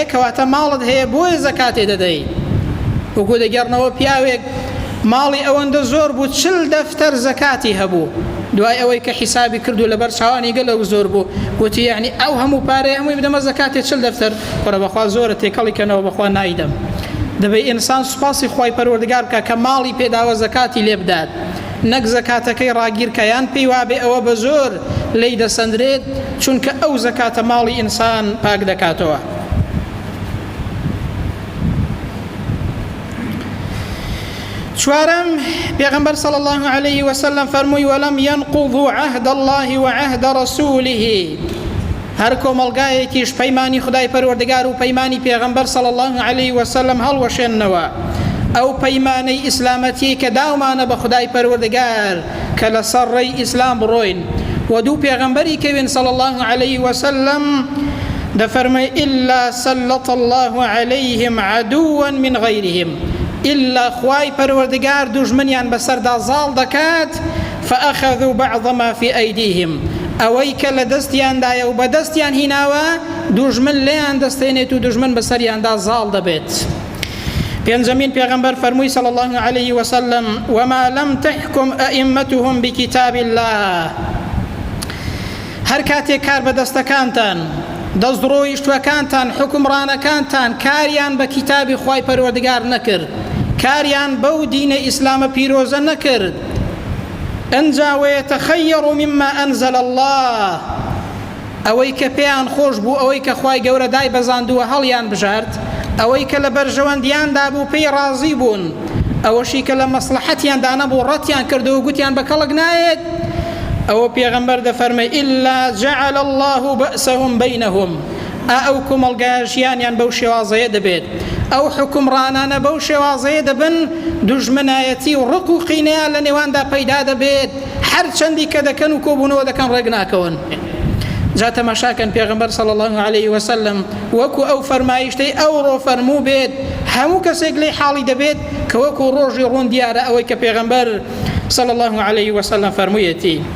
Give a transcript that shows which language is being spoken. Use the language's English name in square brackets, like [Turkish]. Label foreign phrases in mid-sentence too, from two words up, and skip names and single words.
[Central Kurdish] کەواتە ماڵت هەیە بۆیە زەکاتێ دەدەی وەکو دەگەڕنەوە پیاوێک ماڵی ئەوەندە زۆر بوو 40 دەفتەر زەکاتی هەبوو دوای ئەوەی کە حیسابی کردو لەبەر چاوانی گەلەو زۆر بوو گوتی یعنی ئەو هەموو پارەی هەمووی بدەمە زەکاتێ 40 دەفتەر کوڕە بەخوا زۆرە تێکەڵی کەنەوە بەخوا نایدەم دەبێت ئینسان سوپاسی خوای پەروەردگار بکە کە ماڵی پێداوە زەکاتی لێ بدات نەک زەکاتەکەی ڕاگیرکەیان پێی وابێ ئەوە بە زۆر لی دەسەندرێت چونکە ئەو زەکاتە ماڵی ئینسان پاک دەکاتەوە چوارم پێغەمبەر [Arabic] صلی الله عليه وسلم [Central Kurdish] فەرمووی [Arabic] ولم ينقضوا عهد الله وعهد رسوله [Central Kurdish] هەر کۆمەڵگایەکیش پەیمانی خدای پەروەردگار و پەیمانی پێغەمبەر [Arabic] صلی الله عليه [Central Kurdish] وسلم هەڵوەشێننەوە ئەو پەیمانەی ئیسلامەتی کە داومانە بە خدای پەروەردگار کە لەسەر ڕێی ئیسلام بڕۆین و دوو پێغەمبەری کەوین [Arabic] صلی الله عليه وسلم [Central Kurdish] دەفەرمێ [Arabic] إلا سلط الله عليهم عدوا من غيرهم [Central Kurdish] إلا خوای پەروەردگار دوژمنیان بەسەردا زاڵ دەکات [Arabic] فأخذوا بعض ما في أيديهم [Central Kurdish] ئەوەی کە لە دەستیاندایە و بە دەستیان هیناوە دوژمن لێیان دەستێنێت و دوژمن بەسەریاندا زاڵ دەبێت پێنجەمین پێغەمبەر فەرمووی [Arabic] صلی الله عليه وسلم وما لم تحكم أئمتهم بكتاب الله [Central Kurdish] هەر کاتێک کار بە دەستەکانتان دەستڕۆیشتوەکانتان حکمڕانەکانتان کاریان بە کتابی خوای پەروەردگار نەکرد کاریان بەو دینە ئیسلامە پیرۆزە نەکرد ئەنجا [Arabic] ويتخير مما أنزل الله [Central Kurdish] ئەوەی کە پێیان خۆش بوو ئەوەی کە خوای گەورە دای بەزاندووە هەڵیان بژارد ئەوەی کە لە بەرژەوەندیاندا بوو پێی ڕازی بوون ئەوەشی کە لە مەسلحەتیاندا نەبوو ڕەتیان کردو و گوتیان بە کەڵک نایێت ئەوە پێغەمبەر دەفەرمێ [Arabic] إلا جعل الله بأسهم بينهم [Central Kurdish] ئەو کۆمەڵگایەشیانیان بەو شێوازەیە دەبێت ئەو حکمڕانانە بەو شێوازەیە دەبن دوژمنایەتی و ڕق و قینەیان لە نێواندا پەیدا دەبێت هەر چەندی کە دەکەن و کۆبوونەوە دەکەن ڕێک ناکەون جا تەماشاکەن پێغەمبەر [Arabic] صلی الله عليه وسلم [Central Kurdish] وەکو ئەو فەرمایشتەی ئەوڕۆ فەرموو بێت هەموو کەسێک لێی حاڵی دەبێت کە وەکو ڕۆژی ڕوون دیارە ئەوەی کە پێغەمبەر [Arabic] صلی الله عليه وسلم [Central Kurdish] فەرموویەتی